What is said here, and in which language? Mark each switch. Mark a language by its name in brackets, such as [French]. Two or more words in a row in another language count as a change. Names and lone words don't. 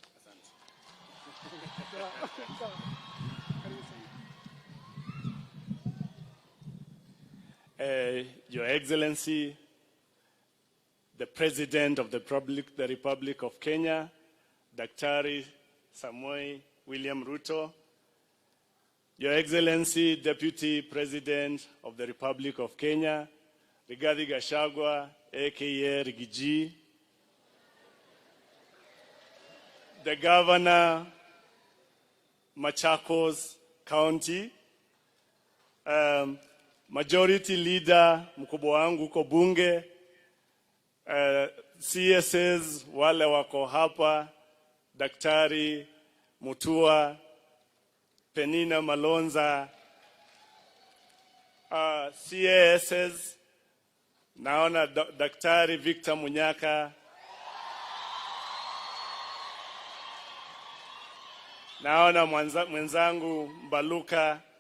[English] Your Excellency, the President of the Republic of Kenya, Daktari Samoei William Ruto, Your Excellency, Deputy President of the Republic of Kenya, Rigathi Gachagua, aka Rigiji, the Governor, Machakos County, Majority Leader, [Swahili] mkubwa wangu uko bunge, CSS wale wako hapa, Daktari Mutua, Penina Malonza, CASs, naona Daktari Victor Munyaka, naona mwenzangu Mbaluka,